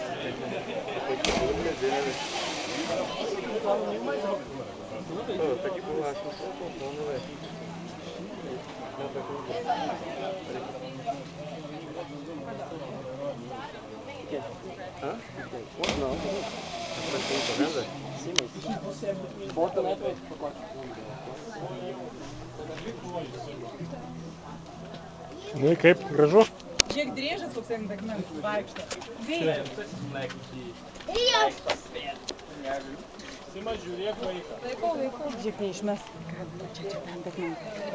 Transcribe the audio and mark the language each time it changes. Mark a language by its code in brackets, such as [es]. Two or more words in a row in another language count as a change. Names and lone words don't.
[pt] Tá aqui por baixo, não sou bom, né, velho? Hã? Não. Tá vendo? Sim, mas... Bota lá pra pacote. [lt] Nu, kaip, gražu? Žiūrėk, driežas koks ant akmens vaikšto. Vėjas. Sima, žiūrėk vaiką. Laikau. Žiūrėk, neišmes. Krabu, čia ant akmens.